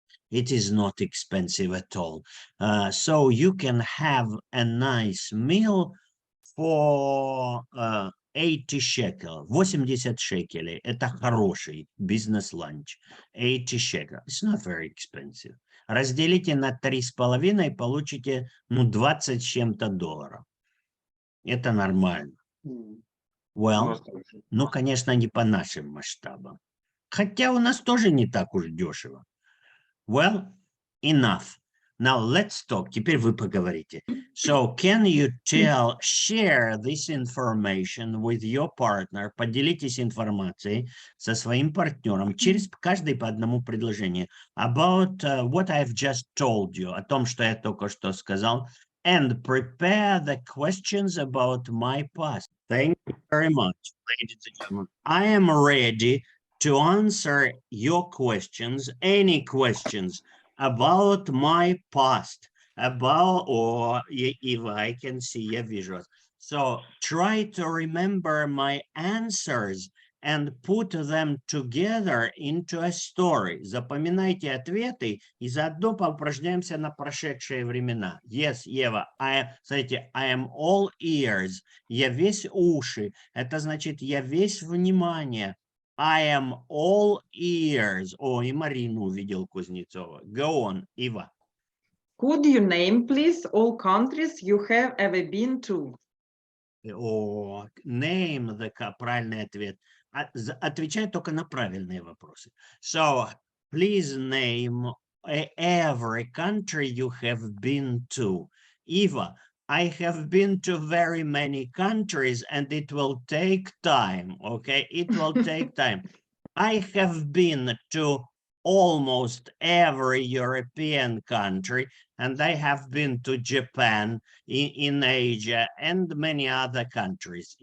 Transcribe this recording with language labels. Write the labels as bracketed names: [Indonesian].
[English] It is not expensive at all. So you can have a nice meal for 80 shekel. [Russian] 80 шекелей. Это хороший бизнес-ланч. [English] 80 shekel. It's not very expensive. [Russian] Разделите на 3,5, получите, ну, 20 с чем-то долларов. Это нормально. Well, ну, конечно, не по нашим масштабам. Хотя у нас тоже не так уж дешево. [English] Well, enough. Now let's talk. [Russian] Теперь вы поговорите. [English] So can you share this information with your partner? [Russian] Поделитесь информацией со своим партнером через каждый по одному предложению. [English] About what I've just told you. [Russian] О том, что я только что сказал. [English] And prepare the questions about my past. Thank you very much, ladies and gentlemen. I am ready to answer your questions, any questions about my past, about, or if I can see, [Russian] я вижу. [English] So try to remember my answers and put them together into a story. [Russian] Запоминайте ответы и заодно поупражняемся на прошедшие времена. [English] Yes, Ева, [Russian] смотрите, [English] I am all ears. [Russian] Я весь уши. Это значит, я весь внимание. [English] I am all ears. [Russian] О, и Марину увидел Кузнецова. [English] Go on, Ива. Could you name, please, all countries you have ever been to? [Russian] О, [English] name the [Russian] правильный ответ. Отвечай только на правильные вопросы. [English] So, please name every country you have been to. Eva, I have been to very many countries and it will take time, okay? It will take time. I have been to almost every European country and I have been to Japan, in Asia and many other countries.